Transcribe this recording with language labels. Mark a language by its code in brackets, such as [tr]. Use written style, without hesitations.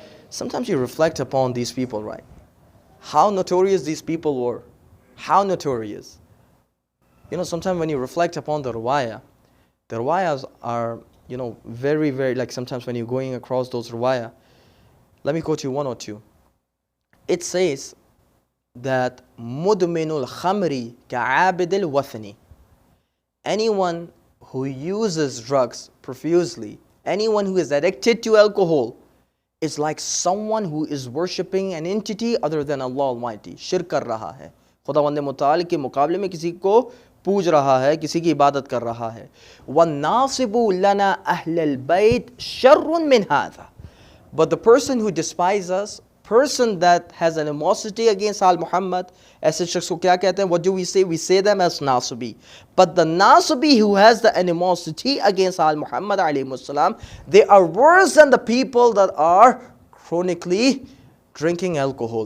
[en] Sometimes you reflect upon these people, right? How notorious these people were. How notorious. You know, sometimes when you reflect upon the riwayahs are, you know, very, very, like sometimes when you're going across those riwayah, let me quote you one or two. It says that [ar] مُدْمِنُ الْخَمْرِ كَعَابِدِ الْوَثْنِ. [en] Anyone who uses drugs profusely, anyone who is addicted to alcohol, is like someone who is worshipping an entity other than Allah Almighty. [hi] Shirk कर रहा है. खुदावंद मुताल के मुकाबले में किसी को पूज रहा है, किसी की इबादत कर रहा है. [ar] وَالنَّاصِبُ لَنَا أَهْلَ الْبَيْتِ شَرٌّ مِنْ هَذَا. [en] But the person who despises us person that has animosity against Al Muhammad, [hi] ऐसे शख्स को क्या कहते हैं? [en] What do we say? We say them as Nasibi. But the Nasibi who has the animosity against Al Muhammad alayhi salam, they are worse than the people that are chronically drinking alcohol.